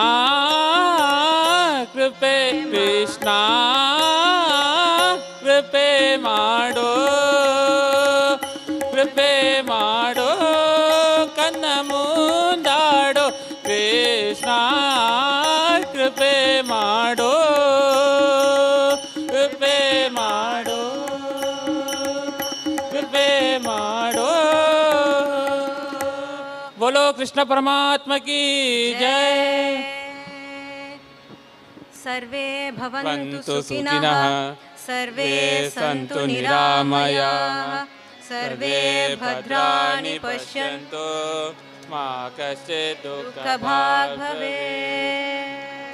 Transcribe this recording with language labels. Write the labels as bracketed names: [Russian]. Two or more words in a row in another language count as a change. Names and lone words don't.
[Kannada] ಕೃಪೆ ಕೃಷ್ಣ ಕೃಪೆ ಮಾಡೋ ಕೃಪೆ ಮಾಡೋ ಕನ್ನ ಮುಂದಾಡೋ ಕೃಷ್ಣ ಕೃಪೆ ಮಾಡೋ ಕೃಪೆ ಮಾಡೋ ಕೃಪೆ ಮಾಡೋ [Hindi] बोलो कृष्ण परमात्मा की जय [Sanskrit] सर्वे भवन्तु भवन्तु सुखिनः सुखिनः, सर्वे सर्वे सन्तु सन्तु निरामयाः सर्वे सर्वे भद्राणि भद्राणि पश्यन्तु पश्यन्तु मा कश्चित् दुःखभाग् दुःखभाग् भवेत्